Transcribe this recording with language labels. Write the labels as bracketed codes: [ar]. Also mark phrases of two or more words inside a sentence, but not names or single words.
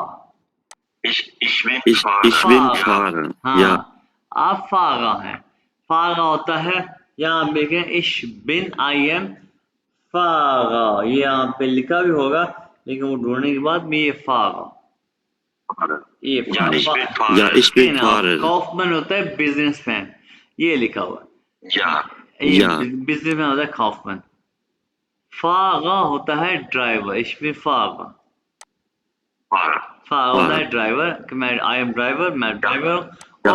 [de] Ich bin Ich bin Fahrer. [hi] हाँ, [de] Ja. [hi] आप फागा हैं। फागा होता है, यहाँ आप देखें [de] ich bin [en] I am [hi] फागा, ये यहाँ पे लिखा भी होगा, लेकिन वो ढूंढने के बाद में ये फागा, ये [de] Ja, ich bin Ja, ich bin Fahrer. [hi] काउफमैन होता है बिजनेसमैन, ये लिखा हुआ है। [de] Ja. [hi] ये या। बिजनेसमैन होता है काउफमैन। फागा होता है ड्राइवर, इसमें फागा, फागा होता है ड्राइवर, कि मैं [en] I am driver, [hi] मैं ड्राइवर हूँ।